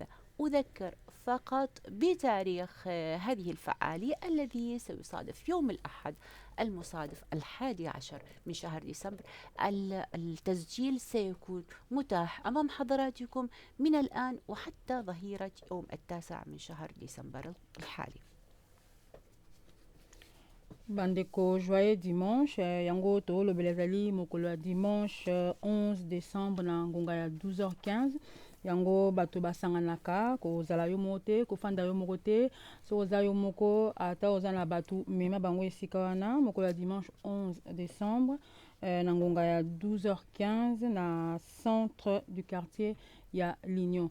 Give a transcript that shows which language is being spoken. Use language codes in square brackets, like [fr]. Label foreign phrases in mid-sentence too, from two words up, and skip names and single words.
[ar] أذكر فقط بتاريخ هذه الفعالية الذي سيصادف يوم الأحد المصادف 11 من شهر ديسمبر. التسجيل سيكون متاح أمام حضراتكم من الآن وحتى ظهيرة يوم 9 من شهر ديسمبر الحالي. [ln] Bandeko [fr] joyeux dimanche [ln] yango to lo belezali mokolo [fr] dimanche 11 décembre [ln] na ngonga ya 12h15 yango bato basanganaka kozala yo moko te kofanda yo moko te so oza yo moko ata oza na bato mema bango esika wana mokolo ya [fr] dimanche 11 décembre [ln] na ngonga ya 12h15 na [fr] centre du quartier [ln] ya Lignon.